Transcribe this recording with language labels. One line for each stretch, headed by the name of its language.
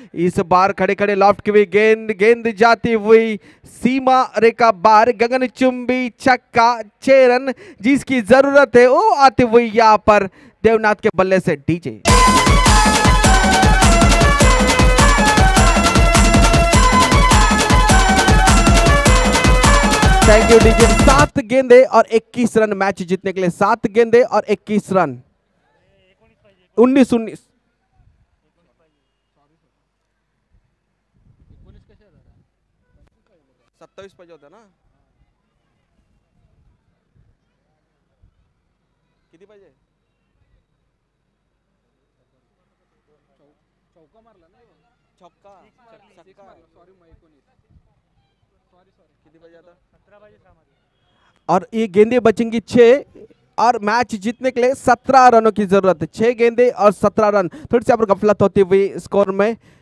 Hindi: इस बार खड़े खड़े लॉफ्ट की हुई गेंद जाती हुई सीमा रेखा बाहर, गगन चुंबी छक्का, 6 रन जिसकी जरूरत है वो आती हुई यहाँ पर देवनाथ के बल्ले से डीजे। Thank you DJ. 7 गेंदे और 21 रन मैच जीतने के लिए, 7 गेंदे और 21 रन।
Marathi: 19 27 पाहिजे होता ना, किती पाहिजे? चौका मारला ना, छक्का सॉरी किती पाहिजे आता? 17 पाहिजे।
Hindi: और ये गेंदे बचेंगी 6 और मैच जीतने के लिए 17 रनों की जरूरत है। 6 गेंदे और 17 रन। थोड़ी सी यहाँ पर गफलत होती हुई स्कोर में।